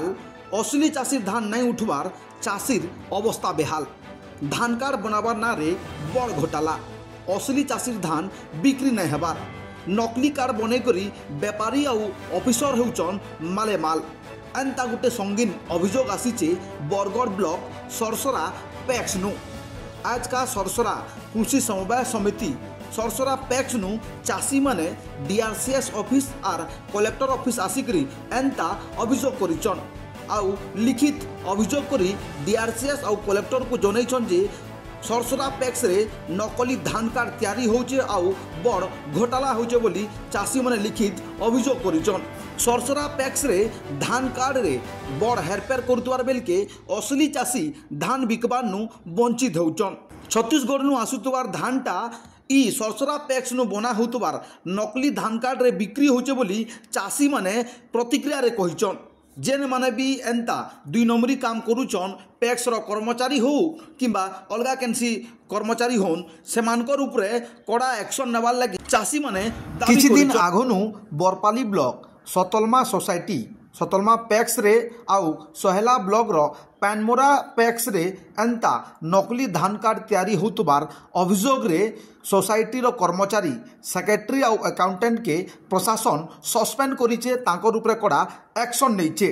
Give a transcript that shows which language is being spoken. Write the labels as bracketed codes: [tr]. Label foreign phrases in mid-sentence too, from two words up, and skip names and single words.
[spv] असली चाषीर धान नहीं उठवार चाषीर अवस्था बेहाल। धान कार्ड बनाबार नारे बड़ घोटाला। असली चाषीर धान बिक्री नहीं हेबार। नकली कार्ड बनई करी बेपारी आउ ऑफिसर होउचन मालेमाल। एंता गोटे संगीन अभियोग आसीचे बरगढ़ ब्लॉक सरसरा पैक्स नु। आज का सरसरा कृषि समवाय समिति सरसरा पैक्स नु चाषी माने डीआरसीएस ऑफिस आर कलेक्टर ऑफिस आसिकरी एंता अभियोग करिचन। आउ लिखित अभियोग करी डीआरसीएस आउ कलेक्टर को जनैछन जे सरसरा पैक्स रे नकली धान कार्ड तैयारी होचे आउ बड़ घोटाला होचे बोली चाषी माने लिखित अभियोग करिचन। सरसरा पैक्स रे धान कार्ड रे बड़ हेरफेर करुतवार बेल के असली चाषी धान बिकबार नु वंचित होउचन। छत्तीसगढ़ नु आसुतवार धानटा ई सरसरा पैक्स नु बना होतबार नकली धान कार्ड रे बिक्री होचे बोली चाषी माने प्रतिक्रिया रे कहिचन। जेन माने भी एंता दुई नंबरी काम करुचन पैक्स रो कर्मचारी हो किंबा अलगा केनसी कर्मचारी होन सेमानकर उपरे कड़ा एक्शन नेबार लगी चाषी माने किछि दिन आगनु बरपाली ब्लॉक सतलमा सोसाइटी सतलमा पैक्स रे आउ सहेला ब्लॉक रो पैनमोरा पैक्स रे एंता नकली धान कार्ड तैयारी होतबार अभियोग रे सोसाइटी रो कर्मचारी सेक्रेटरी आउ अकाउंटेंट के प्रशासन सस्पेंड करिचे तांकर उपरे कड़ा एक्शन नैचे।